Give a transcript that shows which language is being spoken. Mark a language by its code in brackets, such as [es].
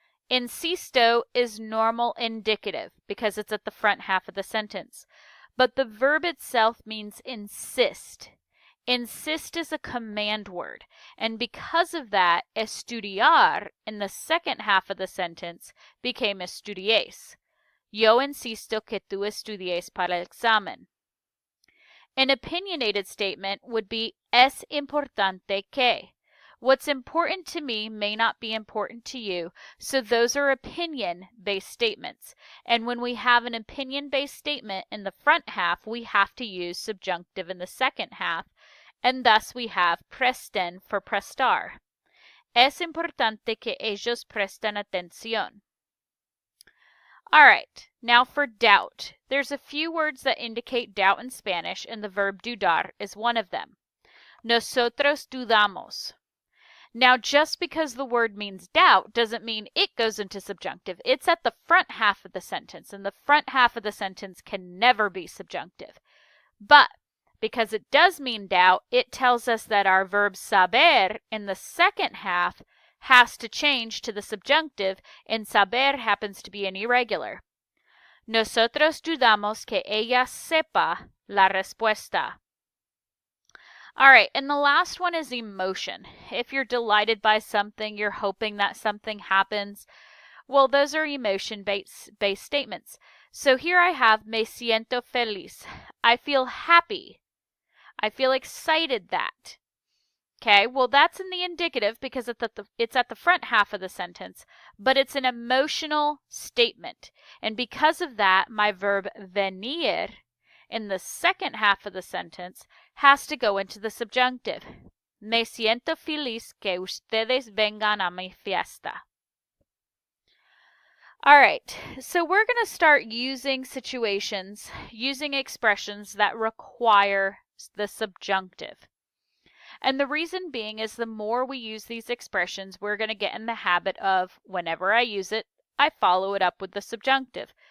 [en] Insisto is normal indicative because it's at the front half of the sentence, but the verb itself means insist. Insist is a command word, and because of that, estudiar in the second half of the sentence became estudies. [es] Yo insisto que tú estudies para el examen. [en] An opinionated statement would be [es] es importante que. [en] What's important to me may not be important to you, so those are opinion-based statements. And when we have an opinion-based statement in the front half, we have to use subjunctive in the second half, and thus we have presten for prestar. [es] Es importante que ellos presten atención. [en] All right, now for doubt. There's a few words that indicate doubt in Spanish, and the verb dudar is one of them. [es] Nosotros dudamos. [en] Now, just because the word means doubt doesn't mean it goes into subjunctive. It's at the front half of the sentence, and the front half of the sentence can never be subjunctive. But because it does mean doubt, it tells us that our verb saber in the second half has to change to the subjunctive, and saber happens to be an irregular. [es] Nosotros dudamos que ella sepa la respuesta. [en] All right, and the last one is emotion. If you're delighted by something, you're hoping that something happens. Well, those are emotion-based statements. So here I have [es] me siento feliz. [en] I feel happy. I feel excited that. Okay, well that's in the indicative because it's at the front half of the sentence, but it's an emotional statement. And because of that, my verb venir in the second half of the sentence has to go into the subjunctive. [es] Me siento feliz que ustedes vengan a mi fiesta. [en] All right, so we're going to start using expressions that require the subjunctive. And the reason being is the more we use these expressions, we're going to get in the habit of whenever I use it, I follow it up with the subjunctive.